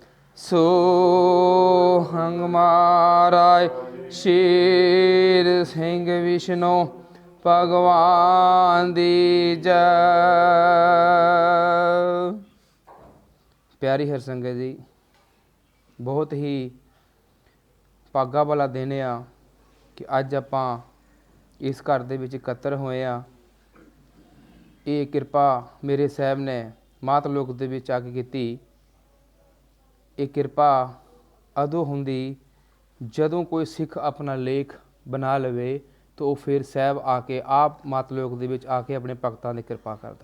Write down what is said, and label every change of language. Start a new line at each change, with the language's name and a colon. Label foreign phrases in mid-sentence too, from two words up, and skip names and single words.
Punjabi: ਸੋਹੰਗ ਮਹਾਰਾਜ ਸ਼ੇਰ ਸਿੰਘ ਵਿਸ਼ਨੂੰ ਭਗਵਾਨ ਦੀ ਜੈ। ਪਿਆਰੀ ਹਰ ਸੰਗਤ ਜੀ, ਬਹੁਤ ਹੀ ਭਾਗਾ ਵਾਲਾ ਦਿਨ ਆ ਕਿ ਅੱਜ ਆਪਾਂ ਇਸ ਘਰ ਦੇ ਵਿੱਚ ਇਕੱਤਰ ਹੋਏ ਆ। ਇਹ ਕਿਰਪਾ ਮੇਰੇ ਸਾਹਿਬ ਨੇ ਮਾਤ ਲੋਕ ਦੇ ਵਿੱਚ ਆ ਕੇ ਕੀਤੀ। ਇਹ ਕਿਰਪਾ ਉਦੋਂ ਹੁੰਦੀ ਜਦੋਂ ਕੋਈ ਸਿੱਖ ਆਪਣਾ ਲੇਖ ਬਣਾ ਲਵੇ ਤਾਂ ਉਹ ਫਿਰ ਸਾਹਿਬ ਆ ਕੇ ਆਪ ਮਾਤ ਲੋਕ ਦੇ ਵਿੱਚ ਆ ਕੇ ਆਪਣੇ ਭਗਤਾਂ ਦੀ ਕਿਰਪਾ ਕਰਦਾ।